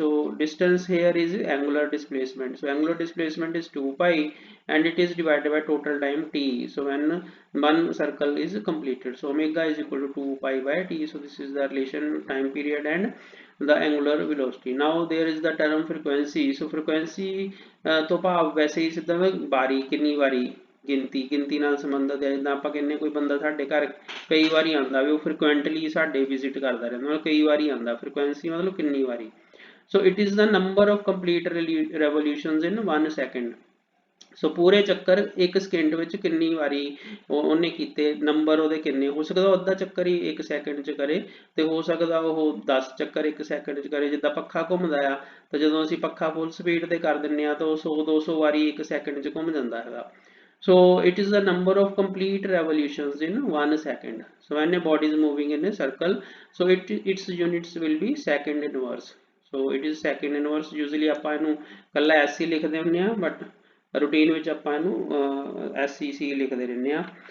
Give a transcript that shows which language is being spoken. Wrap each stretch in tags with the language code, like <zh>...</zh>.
<en>So distance here is angular displacement. So angular displacement is 2 pi and it is divided by total time t. So when one circle is completed, so omega is equal to 2 pi by t. So this is the relation time period and the angular velocity. Now there is the term frequency.</en> <pa>So frequency ਤੋਂ ਭਾਵ ਵੈਸੇ ਹੀ ਸਿੱਧਾ ਵਾਰੀ ਕਿੰਨੀ ਵਾਰੀ ਗਿਣਤੀ ਨਾਲ ਸੰਬੰਧਿਤ ਹੈ। ਜਿੱਦਾਂ ਆਪਾਂ ਕਹਿੰਦੇ ਕੋਈ ਬੰਦਾ ਸਾਡੇ ਘਰ ਕਈ ਵਾਰੀ ਆਉਂਦਾ ਵੀ ਉਹ frequently ਸਾਡੇ ਵਿਜ਼ਿਟ ਕਰਦਾ ਰਹਿੰਦਾ, ਮਤਲਬ ਕਈ ਵਾਰੀ ਆਉਂਦਾ। frequency ਮਤਲਬ ਕਿੰਨੀ ਵਾਰੀ।</pa> <en>So it is the number of complete revolutions in 1 second.</en> <pa>ਸੋ ਪੂਰੇ ਚੱਕਰ ਇੱਕ ਸਕਿੰਟ ਵਿੱਚ ਕਿੰਨੀ ਵਾਰੀ ਉਹਨੇ ਕੀਤੇ, ਨੰਬਰ ਉਹਦੇ ਕਿੰਨੇ ਹੋ ਸਕਦਾ। ਅੱਧਾ ਚੱਕਰ ਹੀ 1 ਸੈਕਿੰਡ 'ਚ ਕਰੇ ਤੇ ਹੋ ਸਕਦਾ ਉਹ 10 ਚੱਕਰ 1 ਸੈਕਿੰਡ 'ਚ ਕਰੇ। ਜਿੱਦਾਂ ਪੱਖਾ ਘੁੰਮਦਾ ਆ ਤਾਂ ਜਦੋਂ ਅਸੀਂ ਪੱਖਾ ਫੁੱਲ ਸਪੀਡ ਤੇ ਕਰ ਦਿੰਦੇ ਆ ਤਾਂ ਉਹ 100-200 ਵਾਰੀ 1 ਸੈਕਿੰਡ 'ਚ ਘੁੰਮ ਜਾਂਦਾ ਹੈਗਾ।</pa> <en>So it is the number of complete revolutions in 1 second. So when a body is moving in a circle, so its units will be second inverse. So it is second inverse.</en> <pa>Usually ਆਪਾਂ ਇਹਨੂੰ ਕੱਲਾ SC ਲਿਖਦੇ ਹੁੰਦੇ ਆ, but routine ਵਿੱਚ ਆਪਾਂ ਇਹਨੂੰ SCC ਲਿਖਦੇ ਰਹਿੰਦੇ ਆ.</pa>